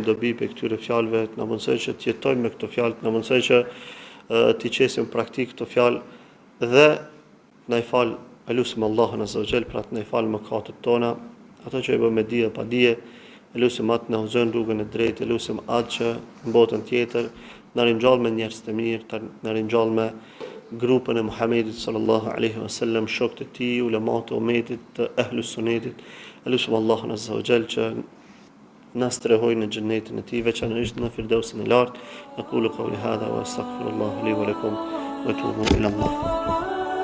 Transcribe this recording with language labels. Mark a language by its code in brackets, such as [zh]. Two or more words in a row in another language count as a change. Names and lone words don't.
[sq] dobi për këtyre fjalëve, na mësoj që të jetojmë me këto fjalë, na mësoj që të qesim praktik këto fjalë dhe na i fal, lutem Allahun [ar] عز وجل [sq] për të na i fal mëkatet tona, ato që i bëm me dije pa dije, lutem atë na udhëzon rrugën e drejtë, lutem atë që në botën tjetër na ringjall me njerëz të mirë, na ringjall me grupën e Muhamedit [ar] صلى الله عليه وسلم, [sq] shokët e tij, ulemat e umetit, të ahlus sunnetit. Lutem Allahun [ar] عز وجل [sq] që na strehoj në xhenetin e tij, veçanërisht në firdausin e lartë. [ar] أقول قولي هذا وأستغفر الله لي ولكم وأتوب إلى الله.